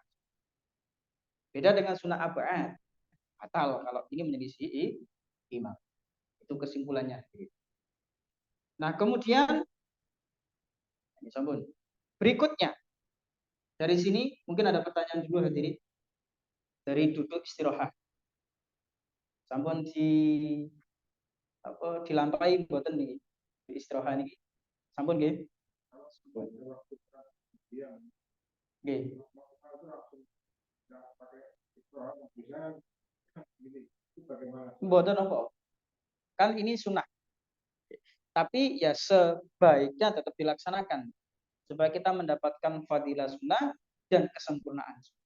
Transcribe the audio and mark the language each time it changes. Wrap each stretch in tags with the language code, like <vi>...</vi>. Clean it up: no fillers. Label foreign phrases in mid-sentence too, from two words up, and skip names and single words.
<id>Beda dengan sunnah abad, batal kalau ini menyelisih imam. Itu kesimpulannya. Nah, kemudian ini sambung. Berikutnya dari sini mungkin ada pertanyaan dulu hadirin. Dari duduk istirahat.</id> <jv>Sampun dilampahi mboten niki di istirahat niki. Sampun nggih? Nggih. Mboten apa?</jv> <id>Kan ini sunnah. Tapi ya sebaiknya tetap dilaksanakan supaya kita mendapatkan fadilah sunnah dan kesempurnaan sunnah.</id>